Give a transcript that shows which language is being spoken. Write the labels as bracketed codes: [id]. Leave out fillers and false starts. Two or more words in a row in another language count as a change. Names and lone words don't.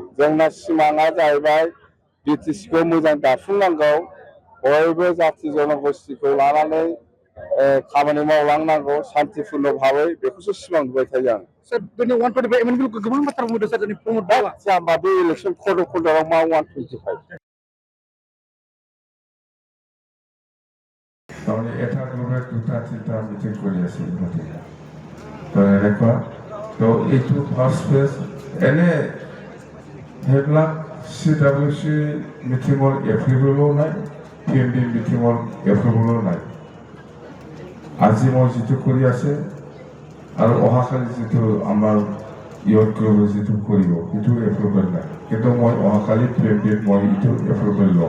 [brx] जोंना सिमाङा जाहैबाय बिटिसिखौ मोजां दाफुंनांगौ, बयबो जाथि जनगोष्ठीखौ लानानै खामानि मावलांनांगौ शान्तिपूर्ण भाबै, बेखौसो सिमां नुबाय थायो आं। सर, दिनै 125 एमएनपिखौ गोबां बाथ्रा बुंदों सर, दिनै प्रमद बाबा। जाम्बा बे [en] election code of conduct [brx] मा 125? [as] তাহলে এটা গ্রুপের 2-3টা মিটিং করে আছে গতিকে তো এনেকুৱা তো এইটো [en] first phase [as] এনে সেইবিলাক CWC মিটিঙৰ এপ্ৰুভেলো নাই, PMB মিটিঙৰ এপ্ৰুভেলো নাই। আজি মই যিটো কৰি আছে আৰু অহাকালি যিটো আমাৰ ইয়ৰ গ্ৰুপে যিটো কৰিব সেইটো এপ্ৰুভেল নাই, কিন্তু মই অহাকালি PMBত মই এইটো এপ্ৰুভেল ল'ম।